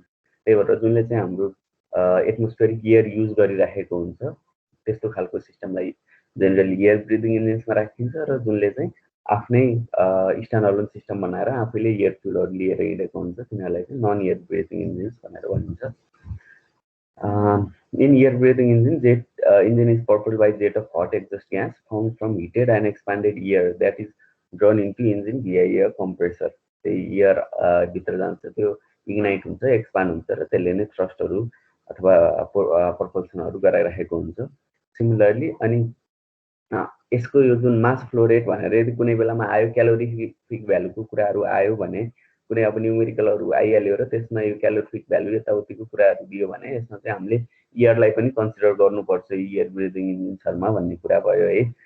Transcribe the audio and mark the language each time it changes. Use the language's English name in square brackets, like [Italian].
[Nepali] त्यही भएर जुनले चाहिँ हाम्रो एटमोस्फेरिक एयर युज गरिराखेको हुन्छ त्यस्तो खालको सिस्टमलाई जेनरली एयर ब्रिदिङ इन्जिन्समा राखिन्छ, र जुनले चाहिँ आफ्नै स्ट्यान्ड अलोन सिस्टम बनाएर आफैले एयर फ्युलहरू लिएर हिँडेको हुन्छ तिनीहरूलाई चाहिँ नन एयर ब्रिदिङ इन्जिन्स भनेर भनिन्छ। [English] In air breathing engine, jet engine is propelled by jet of hot exhaust gas formed from heated and expanded air that is drawn into engine via air compressor. [Nepali] त्यही air भित्र जान्छ, त्यो ignite हुन्छ, expand हुन्छ र त्यसले नै थ्रस्टहरू अथवा प्रपल्सनहरू गराइरहेको हुन्छ। सिमिलरली अनि यसको यो जुन मास फ्लो रेट भनेर यदि कुनै बेलामा आयो, क्यालोरिफिक भ्यालुको कुराहरू आयो भने, कुनै अब न्युमेरिकलहरू आइहाल्यो र त्यसमा यो क्यालोरिफिक भ्यालु यताउतिको कुराहरू दियो भने यसमा चाहिँ हामीले एयरलाई पनि कन्सिडर गर्नुपर्छ एयर ब्रिदिङ इन्जिन्सहरूमा भन्ने कुरा भयो है।